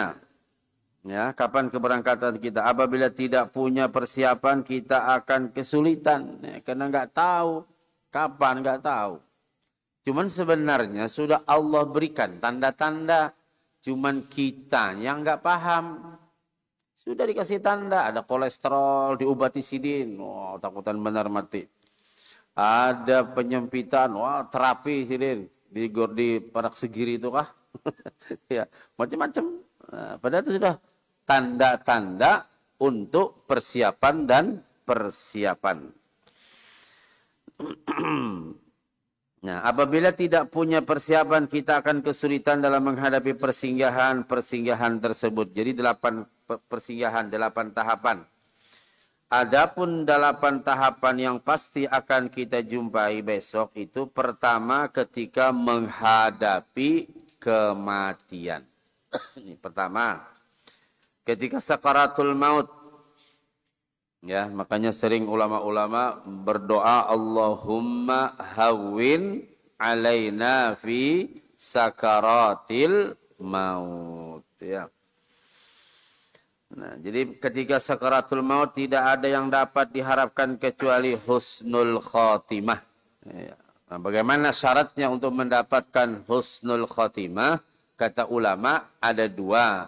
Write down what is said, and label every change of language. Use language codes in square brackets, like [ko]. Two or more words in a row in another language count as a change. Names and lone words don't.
[id] Ya, kapan keberangkatan kita. Apabila tidak punya persiapan, kita akan kesulitan. Ya, karena nggak tahu kapan, nggak tahu. Cuman sebenarnya sudah Allah berikan tanda-tanda. Cuman kita yang nggak paham. Sudah dikasih tanda. Ada kolesterol, diobati sidin. Wah, takutan benar mati. Ada penyempitan. Wah, terapi sidin. Di Parak Segiri itu kah? Ya, macam-macam. Nah, padahal itu sudah tanda-tanda untuk persiapan dan persiapan. Nah, apabila tidak punya persiapan, kita akan kesulitan dalam menghadapi persinggahan tersebut. Jadi 8 persinggahan, 8 tahapan. Adapun 8 tahapan yang pasti akan kita jumpai besok itu, pertama ketika menghadapi kematian. Ini pertama, ketika sakaratul maut. Ya, makanya sering ulama-ulama berdoa, [ar] Allahumma hawwin alaina fi sakaratil maut. Ya. [id] Nah, jadi ketika sakaratul maut tidak ada yang dapat diharapkan kecuali husnul khotimah. Ya. Nah, bagaimana syaratnya untuk mendapatkan husnul khotimah? Kata ulama ada 2.